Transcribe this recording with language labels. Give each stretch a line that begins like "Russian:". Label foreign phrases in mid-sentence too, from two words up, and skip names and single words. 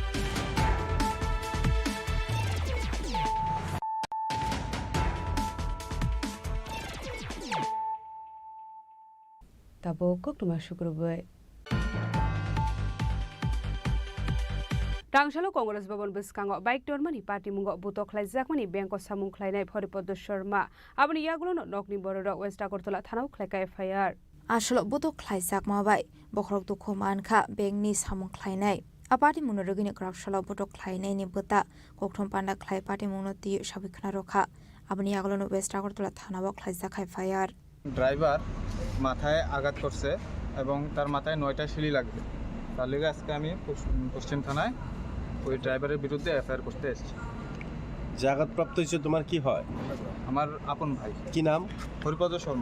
Kok Borok: Tabo koktuma shukrubai Rangshalo Congress Bhavan Biskango bike tormani party mungo butok khlaijak bank samung khlainai Phoripod Sharma aboni yagulo nokni borok West Agartala thanao khlaika FIR Ashlo butok khlaijak mabai bokrok tu khoman kha bengni samung khlainai apati munorogini krapshalo butok khlainai ni bota kokthom panda khlai party munoti sabikhna rokha aboni yagulo West Agartala thanao khlaijak FIR
Bangla: ড্রাইভার মাথায় আঘাত করছে এবং তার মাথায় 9টা সিলি লাগবে তার লেগে আজকে আমি পশ্চিম থানায় ওই ড্রাইভারের বিরুদ্ধে এফআইআর করতে এসেছি যে আঘাতপ্রাপ্ত হয়েছে তোমার কি হয় আমার আপন ভাই কি নাম হরিপদ শর্মা